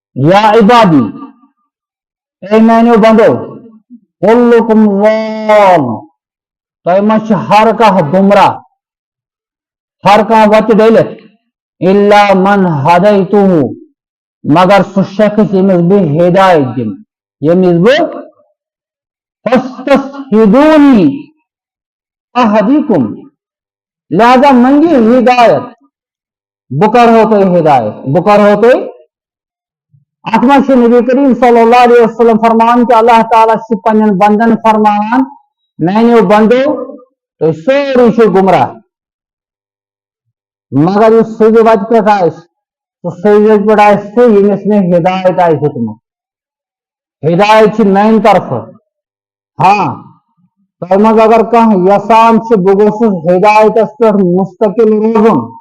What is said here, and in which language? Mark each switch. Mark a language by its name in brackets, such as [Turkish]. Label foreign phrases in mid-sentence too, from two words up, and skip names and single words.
[Arabic] یا عبادی [Kashmiri] اے میانیو بندو [Arabic] کلکم ضال [Kashmiri] تۄہہِ منٛز چھُ ہر کانٛہہ گمراہ ہر کانٛہہ وتہِ ڈٔلِتھ [Arabic] الا من ہدیتہو [Kashmiri] مگر سُہ شخص ییٚمِس بہٕ ہدایت دِمہٕ ییٚمِس بہٕ [Arabic] فاستشہدونی اہدیکم [Kashmiri] لہذا منگیو ہدایت بہٕ کرہو تۄہہِ ہدایت بہٕ کرہو تۄہہِ اتھ منٛز چھُ نبی کریم [Arabic] صلی اللہ علیہ وسلم [Kashmiri] فرمان کہ اللہ تعالیٰ چھُ پننٮ۪ن بندن فرماوان میانیو بندو تُہۍ سٲری چھِو گمراہ مگر یُس سیٚدِ وتہِ پٮ۪ٹھ آسہِ سُہ سیٚدِ وتہِ پٮ۪ٹھ آسہِ سُہ ییٚمِس مےٚ ہدایت آسہِ دیُتمُت ہدایت چھِ میانہِ طرفہٕ ہاں تۄہہِ منٛز اگر کانٛہہ یژھان چھُ بہٕ گوٚژھُس ہدایتس پٮ۪ٹھ مستقل روزُن